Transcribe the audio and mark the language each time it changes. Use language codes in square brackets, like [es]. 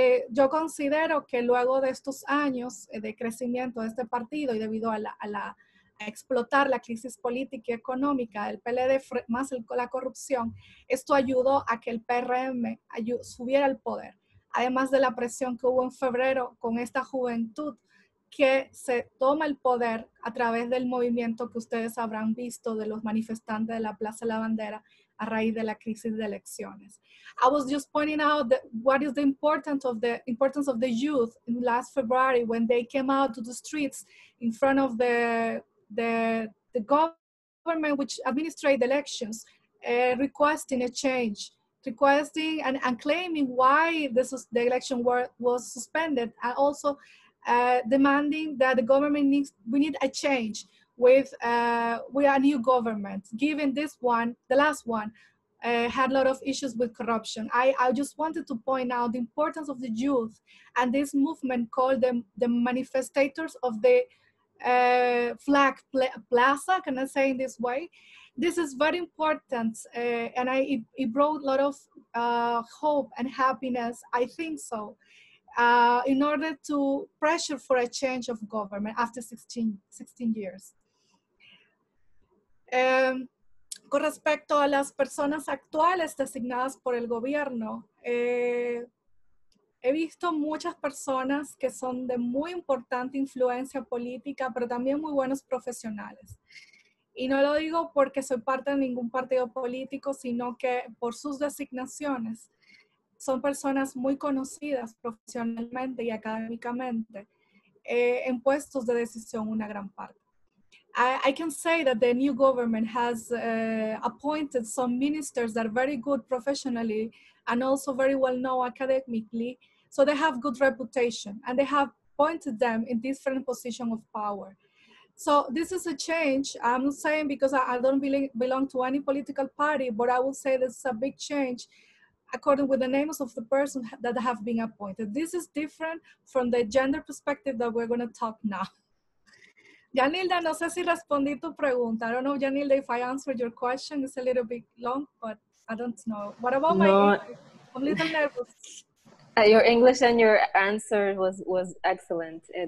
[es] Yo considero que luego de estos años de crecimiento de este partido y debido a explotar la crisis política y económica del PLD más la corrupción, esto ayudó a que el PRM subiera al poder. Además de la presión que hubo en febrero con esta juventud que se toma el poder a través del movimiento que ustedes habrán visto de los manifestantes de la Plaza de la Bandera a raíz de la crisis de elecciones. [en] I was just pointing out what is the importance of the youth in last February when they came out to the streets in front of the government which administrates the elections, requesting a change, requesting and claiming why the election was suspended, and also demanding that the government we need a change with a new government, given this one, the last one, had a lot of issues with corruption. I just wanted to point out the importance of the youth and this movement called the manifestators of the Flag Plaza, can I say in this way? This is very important, and it brought a lot of hope and happiness, I think so, in order to pressure for a change of government after 16 years. [es] Con respecto a las personas actuales designadas por el gobierno, he visto muchas personas que son de muy importante influencia política, pero también muy buenos profesionales. Y no lo digo porque soy parte de ningún partido político, sino que por sus designaciones son personas muy conocidas profesionalmente y académicamente en puestos de decisión una gran parte. [en] I can say that the new government has appointed some ministers that are very good professionally and also very well known academically. So they have good reputation and they have appointed them in different positions of power. So this is a change. I'm not saying because I don't belong to any political party, but I will say this is a big change according with the names of the persons that have been appointed. This is different from the gender perspective that we're going to talk now. [es] Yanilda, no sé si respondí tu pregunta. [en] I don't know, Yanilda, if I answered your question. It's a little bit long, but I don't know. What about my English? I'm a little nervous. Your English and your answer was excellent.